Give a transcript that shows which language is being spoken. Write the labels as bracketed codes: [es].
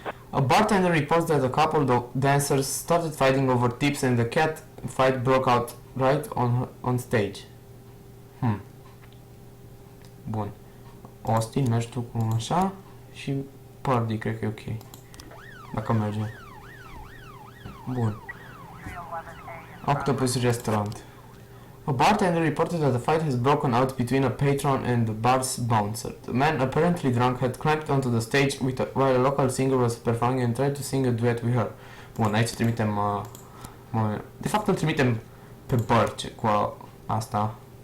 [en] A bartender reports that a couple of dancers started fighting over tips and the cat fight broke out right on stage. [ro] Bun. Austin, mergi tu cu așa și Party, cred că e ok. Dacă merge. Bun. Octopus Restaurant. [en] A bartender reported that the fight has broken out between a patron and the bar's bouncer. The man, apparently drunk, had climbed onto the stage while a local singer was performing and tried to sing a duet with her. [ro] Bun, aici trimitem... de fapt îl trimitem pe Birch cu asta.